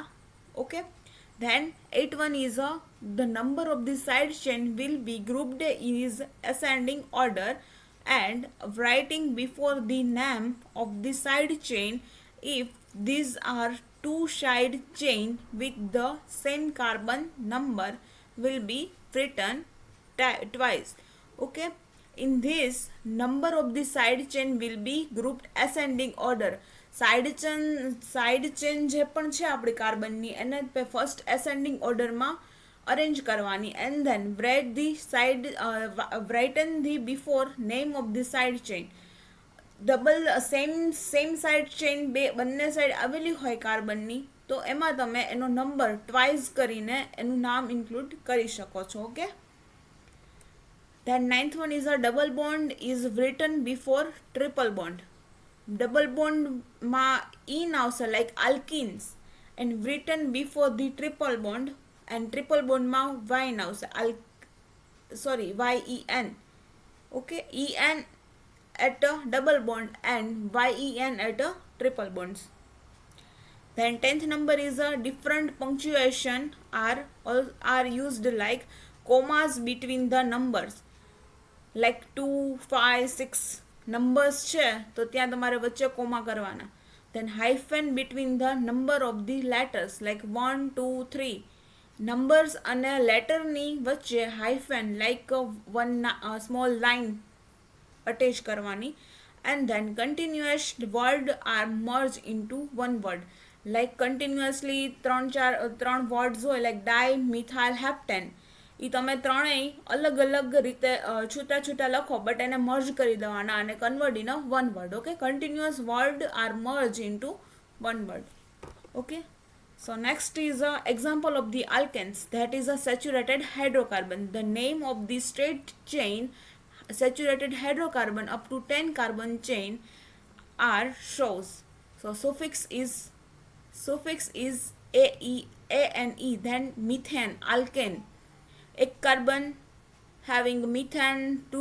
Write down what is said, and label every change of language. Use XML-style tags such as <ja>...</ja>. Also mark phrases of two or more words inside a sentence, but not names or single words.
<en>Okay, then 81 is the number of the side chain will be grouped in ascending order, and writing before the name of the side chain if these are two side chain with the same carbon number will be written twice. Okay, in this number of the side chain will be grouped ascending order. side chain</en> <gu>જે પણ છે આપણી કાર્બનની એને</gu> <en>first ascending orderમાં</en> <gu>અરેન્જ કરવાની</gu> <en>and then written the before name of the side chain. double same side chain</en> <gu>બંને સાઈડ આવેલી હોય કાર્બનની તો એમાં તમે એનો નંબર ટ્વાઇસ કરીને એનું નામ ઇન્ક્લુડ કરી શકો છો. ઓકે,</gu> <en>then ninth one is a double bond is written before triple bond. Double bond ma in આવશે like alkenes and written before the triple bond, and triple bond ma yn આવશે yen. Okay, en at a double bond and yen at a triple bonds. Then 10th number is a different punctuation are used like commas between the numbers, like 2, 5, 6</en> <gu>નંબર્સ છે તો ત્યાં તમારે વચ્ચે કોમા કરવાના.</gu> <en>then hyphen between the number of the letters like 1, 2, 3 numbers</en> <gu>અને લેટરની વચ્ચે</gu> <en>hyphen like one small line attach કરવાની. and then continuous word are merged into one word, like continuously ત્રણ words હોય like dimethyl heptane,</en> <gu>એ તમે ત્રણેય અલગ અલગ રીતે છૂટા છૂટા લખો બટ એને મર્જ કરી દેવાના અને</gu> <en>convert in one word. okay, continuous word are merge into one word. ઓકે, so next is a example of the alkanes, that is a saturated hydrocarbon. The name of the straight chain saturated hydrocarbon up to 10 carbon chain are shows. So suffix is ane, then methane, alkane,</en> <hi>एक कार्बन</hi> <en>having methane, 2</en>